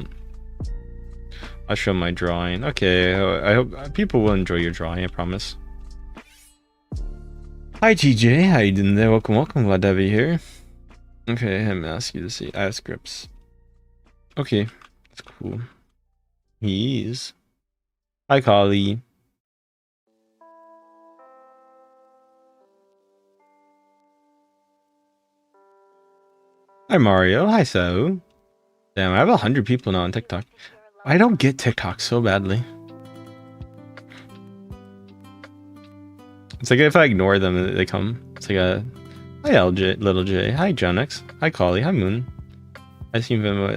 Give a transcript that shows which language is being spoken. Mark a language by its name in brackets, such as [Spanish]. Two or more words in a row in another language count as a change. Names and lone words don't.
[English] I'll show my drawing. Okay, I hope people will enjoy your drawing, I promise. Hi, TJ. How you doing there? Welcome, welcome. Glad to have you here. Okay, I'm gonna ask you to see. Ask scripts. Okay, that's cool. He is. Hi, Kali. Hi, Mario. Hi, So. Damn, I have 100 people now on TikTok. I don't get TikTok so badly. It's like if I ignore them, they come. It's like a... Hi, LJ, Little J. Hi, Jonix. Hi, Kali. Hi, Moon. I seen femboys.